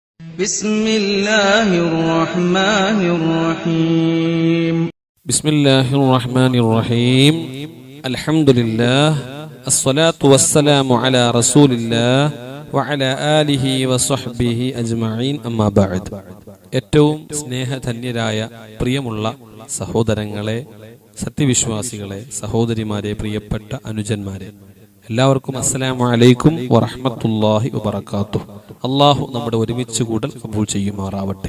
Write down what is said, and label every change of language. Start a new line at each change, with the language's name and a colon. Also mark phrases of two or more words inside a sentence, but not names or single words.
Arabic: بسم الله الرحمن الرحيم بسم الله الرحمن الرحيم الحمد لله الصلاة والسلام على رسول الله وعلى آله وصحبه أجمعين أما بعد.
Malayalam: ഏറ്റവും സ്നേഹധന്യരായ പ്രിയമുള്ള സഹോദരങ്ങളെ, സത്യവിശ്വാസികളെ, സഹോദരിമാരെ, പ്രിയപ്പെട്ട അനുജന്മാരെ, എല്ലാവർക്കും
Arabic: السلام عليكم ورحمة الله وبركاته.
Malayalam: അള്ളാഹു നമ്മുടെ ഒരുമിച്ച് കൂടൽ കബൂൽ ചെയ്യുമാറാവട്ടെ.